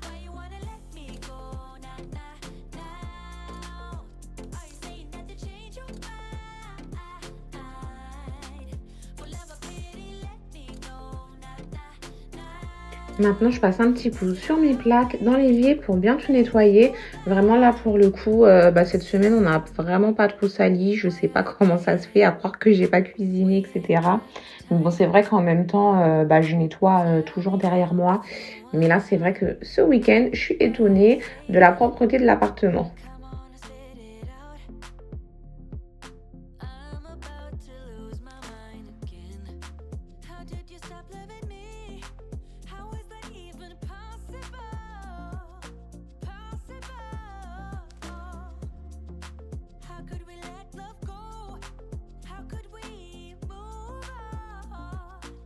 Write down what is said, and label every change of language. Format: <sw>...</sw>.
<en>Why you wanna let me go now, now? Are you saying that to change your mind? For love or pity, let me know now, now.</en> <fr>Maintenant, je passe un petit coup sur mes plaques dans l'évier pour bien tout nettoyer. Vraiment, là, pour le coup, cette semaine, on n'a vraiment pas trop sali. Je sais pas comment ça se fait, à croire que j'ai pas cuisiné, etc. Donc bon, c'est vrai qu'en même temps, je nettoie toujours derrière moi. Mais là, c'est vrai que ce week-end, je suis étonnée de la propreté de l'appartement.</fr> <en>I'm about to lose my mind again. How did you stop loving me? How is that even possible? Possible. How could we let love go? How could we move on?</en>